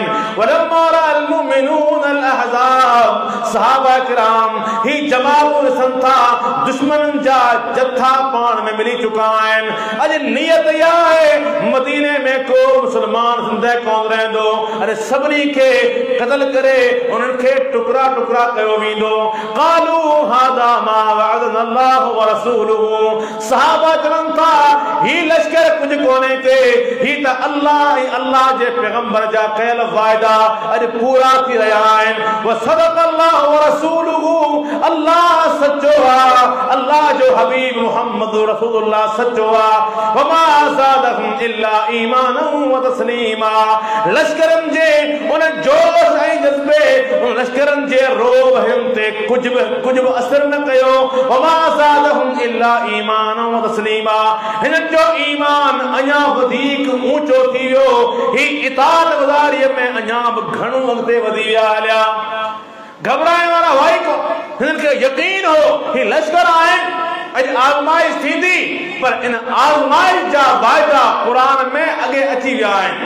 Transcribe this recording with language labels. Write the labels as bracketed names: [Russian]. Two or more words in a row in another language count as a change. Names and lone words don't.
[Arabic] ولما رأى المؤمنون الأحزاب, [Sindhi] सहाबा किराम ही जमाअतूं ॾिसनि था, दुश्मननि जा जथा पाण में मिली चुका आहिनि। अॼु नियत इहा आहे मदीने में को मुस्लमान ज़िंदह कोन रहंदो। अरे सभिनी खे क़त्ल करे उन्हनि खे टुकड़ा टुकड़ा कयो वेंदो। [Arabic] قالوا هذا ما وعدنا الله ورسوله, [Sindhi] सहाबा चवनि था ही लश्कर कुझु कोन्हे के, ही त अल्लाह ऐं अल्लाह जे पैगंबर जा कयल वाइदा अॼु पूरा थी रहिया आहिनि। [Arabic] وصدق الله ورسوله, [Sindhi] अल्लाह सचो आहे, अल्लाह जो हबीब मुहम्मद रसूलुल्लाह सचो आहे। [Arabic] وما زادهم إلا إيمانا وتسليما, [Sindhi] लश्करनि जे उन जोश ऐं जज़्बे, उन लश्करनि जे रोब हिन ते कुझु बि असर न कयो। [Arabic] وما زادهم إلا إيمانا وتسليما, [Sindhi] हिन जो ईमान अञा वधीक ऊंचो थी वियो। ही इताअत गुज़ारीअ में अञा बि घणो अॻिते वधी विया हलिया। घबराइण वारा वाई को, हिननि खे यकीन हो ही लश्कर आहिनि, अॼु आज़माइश थींदी, पर इन आज़माइश जा वाइदा क़ुरान में अॻे अची विया आहिनि।